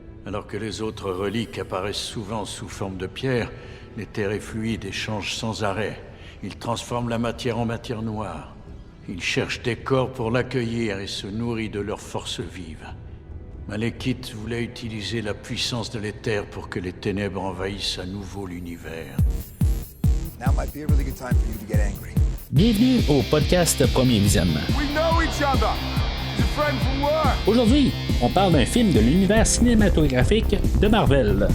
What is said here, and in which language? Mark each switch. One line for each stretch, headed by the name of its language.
French: Alors que les autres reliques apparaissent souvent sous forme de pierre, l'éther est fluide et change sans arrêt. Il transforme la matière en matière noire. Il cherche des corps pour l'accueillir et se nourrit de leurs forces vives. Malekith voulait utiliser la puissance de l'éther pour que les ténèbres envahissent à nouveau l'univers.
English: Now might be a really good time for you to get angry.
French: Bienvenue au podcast Premier Visionnement.
English: We know each other. He's a friend from work.
French: Aujourd'hui, on parle d'un film de l'univers cinématographique de Marvel.